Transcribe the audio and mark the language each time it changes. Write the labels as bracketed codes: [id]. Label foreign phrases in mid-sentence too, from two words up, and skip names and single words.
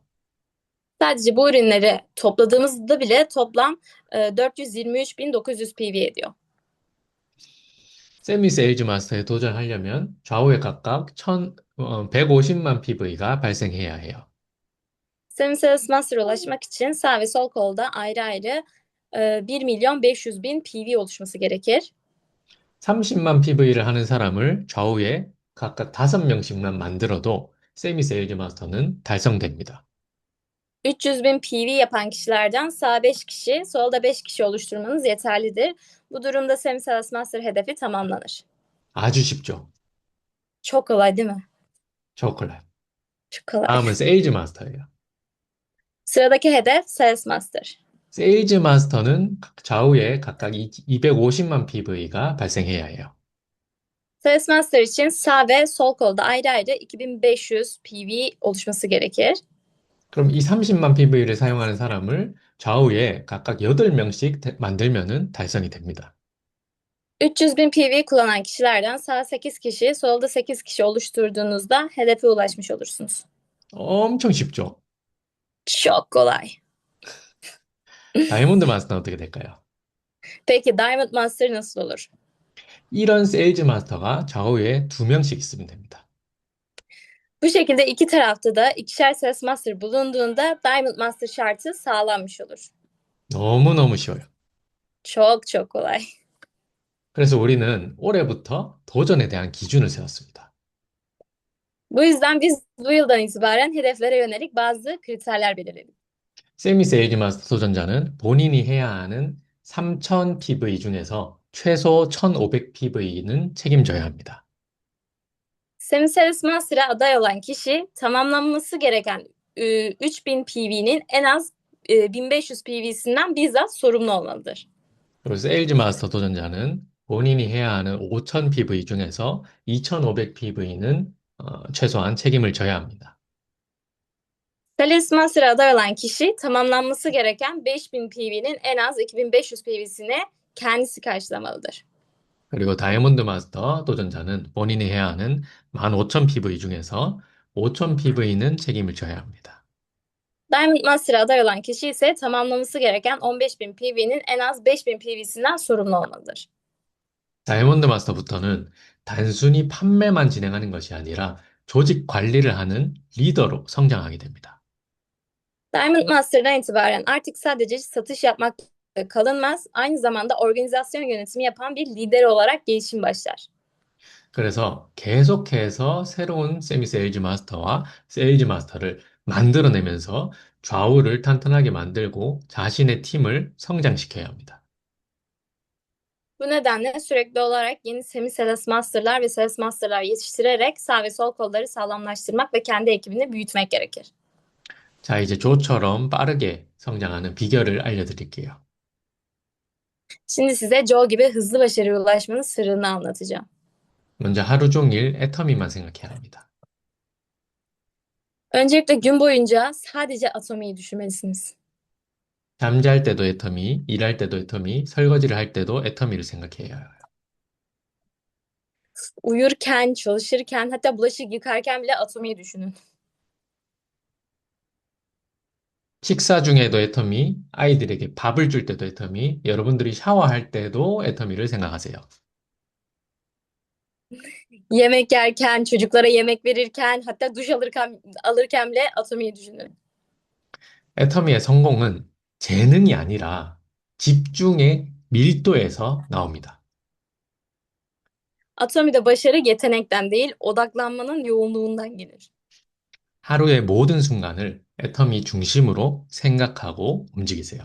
[tr] Sadece bu ürünleri topladığımızda bile toplam 423.900 PV ediyor. [ko] 세미 세일즈 마스터에 도전하려면 좌우에 각각 150만 PV가 발생해야 해요. [tr] Semi Sales Master'a ulaşmak için sağ ve sol kolda ayrı ayrı 1.500.000 PV oluşması gerekir. [ko] 30만 PV를 하는 사람을 좌우에 각각 5명씩만 만들어도 세미 세일즈 마스터는 달성됩니다. [tr] 300.000 PV yapan kişilerden sağ 5 kişi, solda 5 kişi oluşturmanız yeterlidir. Bu durumda Semi Sales Master hedefi tamamlanır. [ko] 아주 쉽죠? [tr] Çok kolay değil mi? çok kolay. Çok kolay. [ko] 다음은 세일즈 마스터예요. [tr] Sıradaki hedef Sales Master. [ko] 세일즈 마스터는 좌우에 각각 250만 PV가 발생해야 해요. [tr] Sales Master için sağ ve sol kolda ayrı ayrı 2500 PV oluşması gerekir. [ko] 그럼 이 30만 PV를 사용하는 사람을 좌우에 각각 8명씩 만들면은 달성이 됩니다. [tr] 300.000 PV kullanan kişilerden sağ 8 kişi, solda 8 kişi oluşturduğunuzda hedefe ulaşmış olursunuz. [ko] 엄청 쉽죠? [tr] Çok kolay. [ko] 다이아몬드 마스터는 어떻게 될까요? [tr] Peki Diamond Master nasıl olur? [ko] 이런 세일즈 마스터가 좌우에 2명씩 있으면 됩니다. [tr] Bu şekilde iki tarafta da ikişer Sales Master bulunduğunda Diamond Master şartı sağlanmış olur. [ko] 너무너무 쉬워요. [tr] Çok çok kolay. [ko] 그래서 우리는 올해부터 도전에 대한 기준을 세웠습니다. [tr] Bu yüzden biz bu yıldan itibaren hedeflere yönelik bazı kriterler belirledik. [ko] 세미 세일즈 마스터 도전자는 본인이 해야 하는 3000 PV 중에서 최소 1500 PV는 책임져야 합니다. [tr] Semi Sales Master'a aday olan kişi tamamlanması gereken 3000 PV'nin en az 1500 PV'sinden bizzat sorumlu olmalıdır. [ko] 그리고 세일즈 마스터 도전자는 본인이 해야 하는 5000 PV 중에서 2500 PV는 최소한 책임을 져야 합니다. [tr] Thales Master'a aday olan kişi tamamlanması gereken 5000 PV'nin en az 2500 PV'sini kendisi karşılamalıdır. [ko] 그리고 다이아몬드 마스터 도전자는 본인이 해야 하는 15,000 PV 중에서 5,000 PV는 책임을 져야 합니다. [tr] Diamond Master'a aday olan kişi ise tamamlaması gereken 15.000 PV'nin en az 5.000 PV'sinden sorumlu olmalıdır. [ko] 다이아몬드 마스터부터는 단순히 판매만 진행하는 것이 아니라 조직 관리를 하는 리더로 성장하게 됩니다. [tr] Diamond Master'dan itibaren artık sadece satış yapmakla kalınmaz, aynı zamanda organizasyon yönetimi yapan bir lider olarak gelişim başlar. [ko] 그래서 계속해서 새로운 세미 세일즈 마스터와 세일즈 마스터를 만들어내면서 좌우를 탄탄하게 만들고 자신의 팀을 성장시켜야 합니다. [tr] Bu nedenle sürekli olarak yeni semi sales master'lar ve sales master'lar yetiştirerek sağ ve sol kolları sağlamlaştırmak ve kendi ekibini büyütmek gerekir. [ko] 자, 이제 조처럼 빠르게 성장하는 비결을 알려드릴게요. [tr] Şimdi size Joe gibi hızlı başarıya ulaşmanın sırrını anlatacağım. [ko] 먼저 하루 종일 애터미만 생각해야 합니다. [tr] Öncelikle gün boyunca sadece atomiyi düşünmelisiniz. [ko] 잠잘 때도 애터미, 일할 때도 애터미, 설거지를 할 때도 애터미를 생각해야 해요. [tr] Uyurken, çalışırken, hatta bulaşık yıkarken bile atomiyi düşünün. [ko] 식사 중에도 애터미, 아이들에게 밥을 줄 때도 애터미, 여러분들이 샤워할 때도 애터미를 생각하세요. [tr] Yemek yerken, çocuklara yemek verirken, hatta duş alırken bile atomiyi düşünün. [ko] 애터미의 성공은 재능이 아니라 집중의 밀도에서 나옵니다. [tr] Atomide başarı yetenekten değil, odaklanmanın yoğunluğundan gelir. [ko] 하루의 모든 순간을 애터미 중심으로 생각하고 움직이세요.